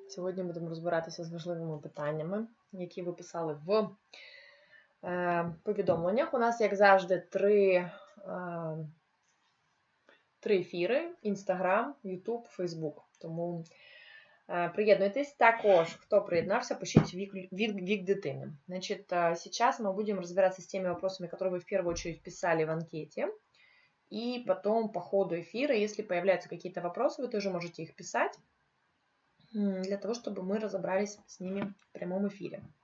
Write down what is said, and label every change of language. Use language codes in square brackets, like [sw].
[uk] Сьогодні будемо розбиратися з важливими питаннями, які ви писали в повідомленнях. У нас, як завжди, три ефіри: Instagram, YouTube, Facebook. Тому приєднуйтесь. Також, хто приєднався, пишіть вік дитини. [ru] Значит, сейчас мы будем разбираться с теми вопросами, которые вы в первую очередь писали в анкете. И потом по ходу эфира, если появляются какие-то вопросы, вы тоже можете их писать, для того, чтобы мы разобрались с ними в прямом эфире.